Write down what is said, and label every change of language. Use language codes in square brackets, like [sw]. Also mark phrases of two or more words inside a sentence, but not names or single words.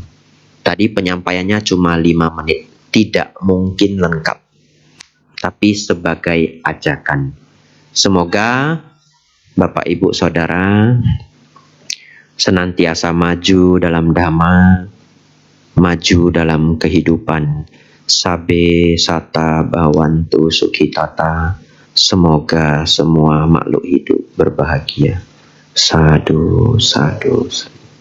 [id] Tadi penyampaiannya cuma 5 menit. Tidak mungkin lengkap. Tapi sebagai ajakan. Semoga Bapak Ibu Saudara senantiasa maju dalam dhamma, maju dalam kehidupan. [pi] Sabe sata bhavantu sukhitata. [id] Semoga semua makhluk hidup berbahagia. [pi] Sadhu, sadhu, sadhu.